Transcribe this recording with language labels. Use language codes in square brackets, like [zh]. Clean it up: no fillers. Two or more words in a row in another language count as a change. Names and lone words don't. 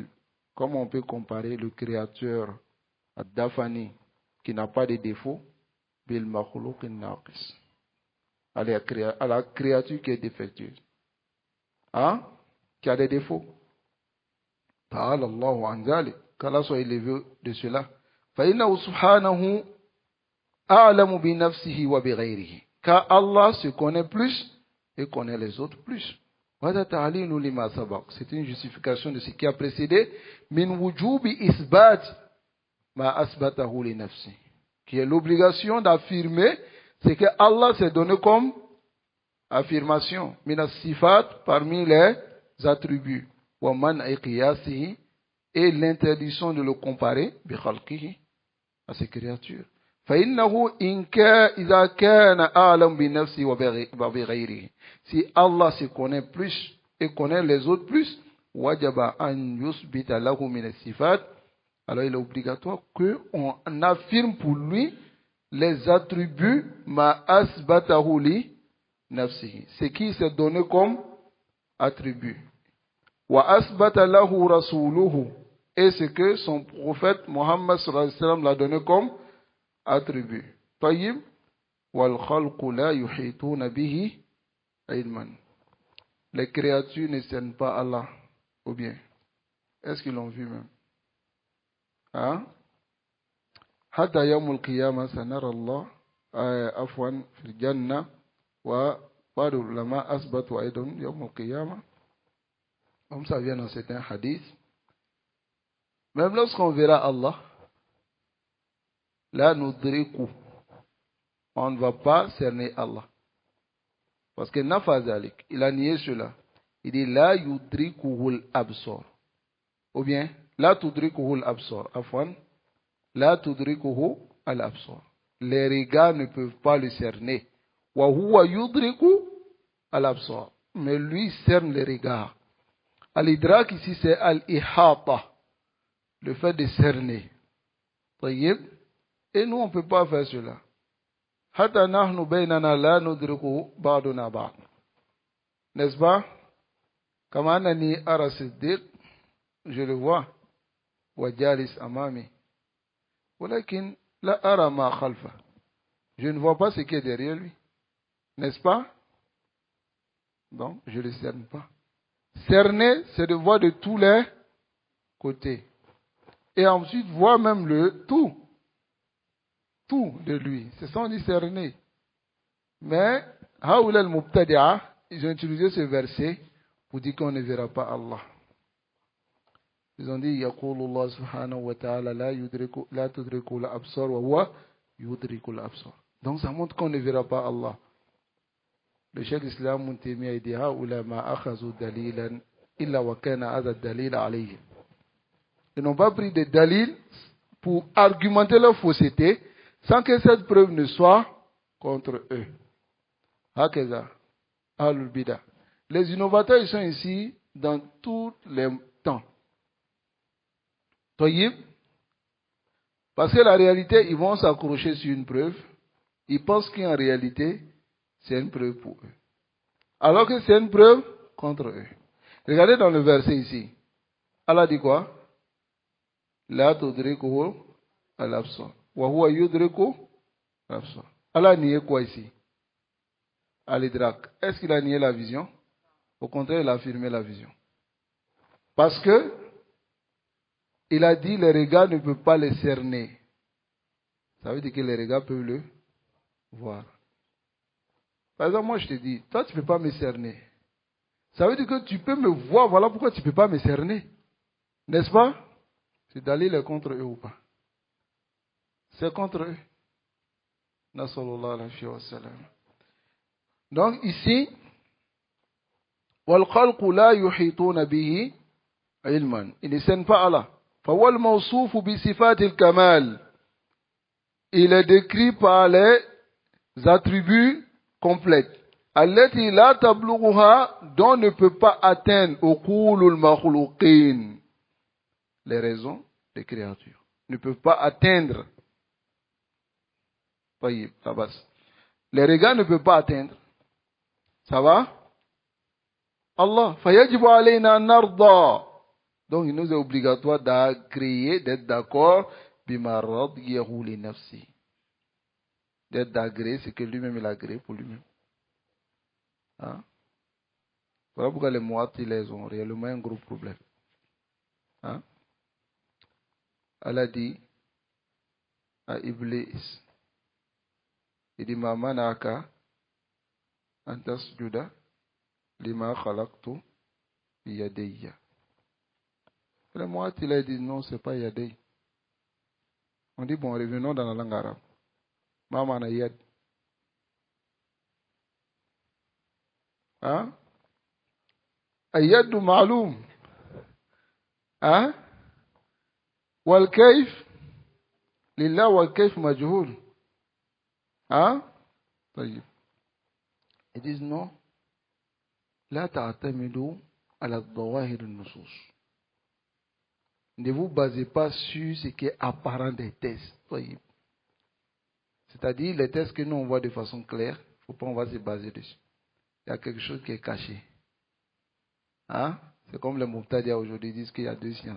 [fr] Comment on peut comparer le créateur ad-dafani qui n'a pas de défaut [ar] بالمخلوق ناقص [fr] à la créature qui est défectueuse, hein, qui a des défauts. [ar] تعالى الله عن ذلك, [fr] qu'Allah soit élevé de cela. [ar] فإنه سبحانه أعلم بنفسه وبغيره. [fr] Car Allah se connaît plus et connaît les autres plus. C'est une justification de ce qui a précédé. [ar] من وجوب إثبات ما أثبته لنفسه, [fr] qui est l'obligation d'affirmer ce que Allah s'est donné comme affirmation. [ar] من الصفات, [fr] parmi les attributs. [ar] ومنع قياسه, [fr] et l'interdiction de le comparer [ar] بخلقه, [fr] à ses créatures. [ar] فإنه إذا كان أعلم بنفسه وبغيره. [fr] Si Allah se connaît plus et connaît les autres plus, [ar] وجب أن يثبت له من الصفات. [fr] Alors il est obligatoire qu'on affirme pour lui les attributs [ar] ما أثبته لنفسه, [fr] ce qui s'est donné comme attribut. [ar] وأثبت له رسوله, [fr] et ce que son prophète Mohammed [ar] صلى الله عليه وسلم [fr] l'a donné comme attribut. [ar] طيب، والخلق لا يحيطون به علما. [fr] Les créatures ne cernent pas Allah, ou bien est-ce qu'ils l'ont vu même? Hein? [ar] حتى يوم القيامة سنرى الله عفوا في الجنة وبعض العلماء أثبتوا أيضا يوم القيامة. [fr] Comme ça vient dans certains hadiths. Même lorsqu'on verra Allah, [ar] لا ندرك, [fr] on ne va pas cerner Allah. Parce que Nafazalik, il a nié cela. Il dit [ar] لا يدركه الأبصار. [fr] Ou bien, [ar] لا تدركه الأبصار. عفوا، لا تدركه الأبصار. [fr] Les regards ne peuvent pas le cerner. [ar] وهو يدرك الأبصار. [fr] Mais lui cerne les regards. Al-idrak ici c'est al-ihata, le fait de cerner. Tayyib. Et nous, on ne peut pas faire cela. [ar] حتى نحن بيننا لا ندرك بعضنا بعض. [fr] N'est-ce pas? [ar] كما أنني أرى صديق, [fr] je le vois. [ar] وجالس أمامي. ولكن لا أرى ما خلفه. [fr] Je ne vois pas ce qui est derrière lui. N'est-ce pas? Donc, je ne le cerne pas. Cerner, c'est de voir de tous les côtés. Et ensuite, voir même le tout. Tout de lui. C'est ça on dit cerner. Mais, [ar] هؤلاء المبتدعة, [fr] ils ont utilisé ce verset pour dire qu'on ne verra pas Allah. Ils ont dit, [ar] يقول الله سبحانه وتعالى، لا تدرك الأبصار وهو يدرك الأبصار. [fr] Donc ça montre qu'on ne verra pas Allah. Le Cheikh Islam Muntemia a dit, [ar] هؤلاء ما أخذوا دليلا إلا وكان هذا دليل عليهم. [fr] Ils n'ont pas pris de dalil pour argumenter leur fausseté sans que cette preuve ne soit contre eux. [ar] هكذا، أهل البدع. [fr] Les innovateurs, ils sont ici dans tous les temps. Toyib, parce que la réalité, ils vont s'accrocher sur une preuve. Ils pensent qu'en réalité, c'est une preuve pour eux. Alors que c'est une preuve contre eux. Regardez dans le verset ici. Allah dit quoi? [ar] لا تدركه الأبصار. وهو يدرك الأبصار. [fr] Allah a nié quoi ici? Al-idrak. Est-ce qu'il a nié la vision? Au contraire, il a affirmé la vision. Parce que il a dit les regards ne peuvent pas les cerner. Ça veut dire que les regards peuvent le voir. Par exemple, moi je te dis, toi tu ne peux pas me cerner. Ça veut dire que tu peux me voir, voilà pourquoi tu ne peux pas me cerner. N'est-ce pas? C'est Dalil est contre eux ou pas? C'est contre eux. [ar] صلى الله عليه وسلم. [fr] Donc ici, [ar] وَالْخَلْقُ لَا يُحِيطُونَ بِهِ عِلْمًا. [fr] Il ne scène pas Allah. [ar] فَهُوَ الْمَوْصُوفُ بِصِفَاتِ الْكَمَالِ. [fr] Il est décrit par les attributs complets. [ar] التي لا تبلغها, [fr] dont ne peut pas atteindre [ar] عقول المخلوقين. [fr] Les raisons des créatures ne peuvent pas atteindre. Voyez, ça passe. Les regards ne peuvent pas atteindre. Ça va? Allah. [ar] فَيَجِبُ عَلَيْنَا أَن نَرْضَى. [fr] Donc il nous est obligatoire d'agréer, d'être d'accord, [ar] بِمَا رَضِيَهُ لِنَفْسِهِ. [fr] D'être d'agréer ce que lui-même il a agréé pour lui-même. Hein? Voilà pourquoi les Mu'attilas ont réellement un gros problème. Hein? Allah dit à Iblis, il dit [ar] ما منعك أن تسجد لما خلقت بيدي. [fr] Les Mu'attilas disent non, c'est pas yadayya. On dit bon, revenons dans la langue arabe. [ar] ما معنى يد. Hein? اليد معلوم والكيف لله والكيف مجهول طيب. [fr] Ils disent non, [ar] لا تعتمدوا على الظواهر النصوص. [fr] Ne vous basez pas sur ce qui est apparent des textes. طيب. C'est-à-dire les textes que nous on voit de façon claire, il ne faut pas on va se baser dessus. Il y a quelque chose qui est caché. C'est comme les Mubtadi'a aujourd'hui disent qu'il y a deux sciences.